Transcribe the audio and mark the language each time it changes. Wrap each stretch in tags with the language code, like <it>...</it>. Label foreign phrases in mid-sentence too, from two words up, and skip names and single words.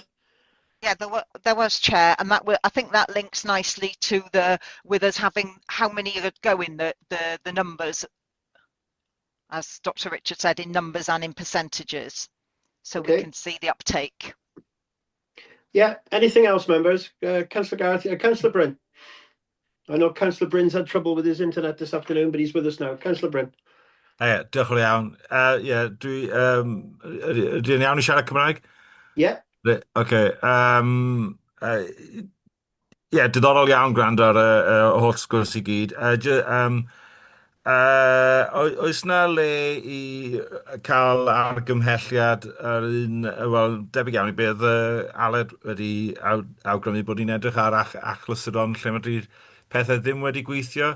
<en>Yeah, there was, Chair, and I think that links nicely to with us having how many are going, the numbers, as Dr. Richard said, in numbers and in percentages, so we can see the uptake. Yeah. Anything else, members? Councillor Gareth, Councillor Bryn. I know Councillor Bryn's had trouble with his internet this afternoon, but he's with us now. Councillor Bryn.</en> <cy>Diolch yn iawn. Dwi'n iawn I siarad Cymraeg?</cy> <en>Yeah. Okay.</en> <cy>Diddorol iawn gwrando ar y holl sgwrs I gyd. Oes na le I cael argymhelliad ar un, wel, debyg iawn I beth Aled wedi awgrymu bod ni'n edrych ar achlysuron lle mae pethau ddim wedi gweithio.</cy>